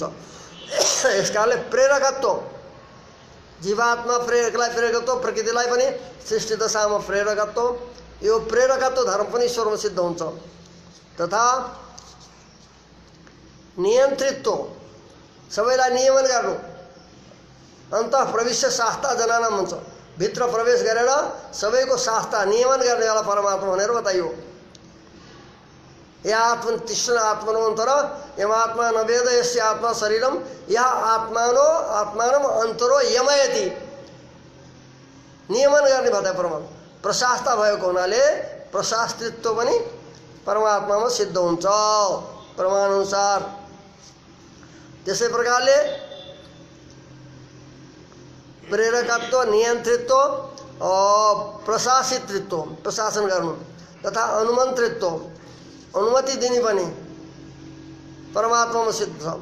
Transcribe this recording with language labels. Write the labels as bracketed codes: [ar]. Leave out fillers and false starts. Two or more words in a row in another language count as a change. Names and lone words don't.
[ne] यस कारणले प्रेरकत्व, जीवात्मा प्रेरकलाई प्रेरकत्व, प्रकृतिलाई पनि सृष्टि दशामा प्रेरकत्व, यो प्रेरकत्व धर्म पनि ईश्वरमा सिद्ध हुन्छ। तथा नियन्त्रित्व, सबैलाई नियमन गर्नु, [sa] अन्तः प्रविश्य शास्ता जनानाम हुन्छ। [ne] भित्र प्रवेश गरेर सबैको शास्ता नियमन गर्नेवाला परमात्मा भनेर बताइयो। [sa] या आत्मन तृष्ण आत्मनोऽन्तर यमात्मा न वेद यस्य आत्मा शरीरम या आत्मानम अन्तरो यमयति। [ne] नियमन गर्ने बताए परमात्मा। प्रशास्ता भएको हुनाले प्रशास्त्रित्व पनि परमात्मामा सिद्ध हुन्छ प्रमाणअनुसार। त्यसै प्रकारले प्रेरकत्व, नियन्त्रित्व, प्रशासितृत्व प्रशासन गर्नु तथा अनुमन्त्रित्व अनुमति दिने पनि परमात्मामा सिद्ध छ।